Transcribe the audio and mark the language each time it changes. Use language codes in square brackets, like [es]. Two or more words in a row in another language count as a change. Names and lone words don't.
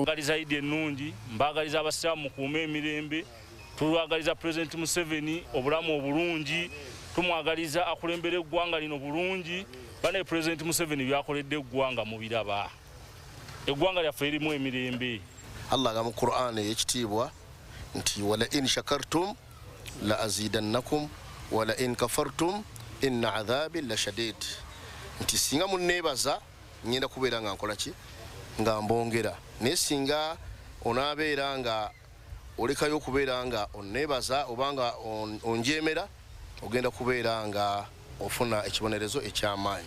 [lg] Mbaagaliza Eid ennungi, mbaagaliza abasiraamu mukuume emirembe, tulwagaliza President Museveni obulamu obulungi, tumwagaliza akulembera eggwanga lino bulungi. Bane President Museveni byakoledde eggwanga mu biraba. Eggwanga lyaffe erimu emirembe. Allah ga mu Qur'an ekitiibwa nti [ar] ولئن شكرتم لأزيدنكم ولئن كفرتم إن عذابي لشديد. [lg] Nti singa munneebaza ngenda kubeera nga nkola ki nga mbongera, naye singa onaabeera nga olekayo okubeera nga onneebaza obanga onjeemera ogenda kubeera nga ofuna ekibonerezo eky'amaanyi.